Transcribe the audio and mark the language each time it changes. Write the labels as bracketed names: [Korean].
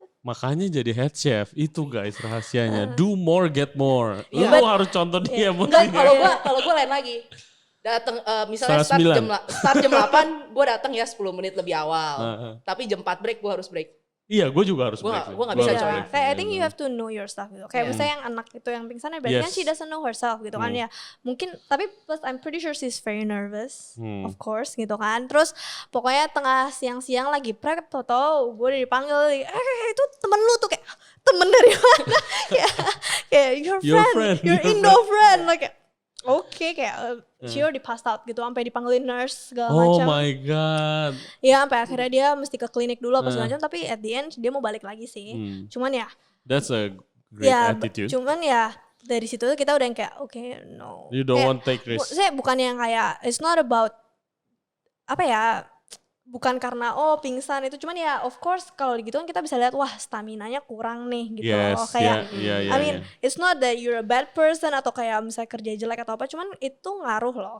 [Indonesian] Makanya jadi head chef itu guys rahasianya. [English] Do more, get more. [Indonesian] Iya. Lu harus contoh dia. Enggak, kalau gue lain lagi. Datang misalnya start jam 8, gue datang ya 10 menit lebih awal. Tapi jam 4 break gue harus break. Iya, gue juga harus break. Gue gak bisa coy. [English] Kayak I think you have to know your stuff gitu. [Indonesian] Kayak misalnya yang anak itu yang pingsan ya berarti kan [English] she doesn't know herself [Indonesian] gitu kan ya. Mungkin, tapi [English] plus I'm pretty sure she's very nervous. Of course [Indonesian] gitu kan. Terus pokoknya tengah siang-siang lagi prep, tau gue udah dipanggil. Itu temen lu tuh kayak, temen dari mana? [English] kayak your friend, your Indo friend. [Indonesian] Like, oke, kayak [English] she already passed out [Indonesian] gitu, sampai dipanggilin nurse segala macam. [English] Oh my god. [Indonesian] Ya sampai akhirnya dia mesti ke klinik dulu apa segala macam, tapi [English] at the end [Indonesian] dia mau balik lagi sih. Cuman ya. [English] That's a great attitude. [Indonesian] Cuman ya dari situ kita udah yang kayak okay, no. [English] You don't want to take risk. [Indonesian] Saya bukan yang kayak [English] it's not about [Indonesian] apa ya. Bukan karena pingsan itu, cuman ya [English] of course [Indonesian] kalau gitu kan kita bisa lihat wah staminanya kurang nih gitu loh. Kayak [English] I mean it's not that you're a bad person [Indonesian] atau kayak misalnya kerja jelek atau apa, cuman itu ngaruh loh.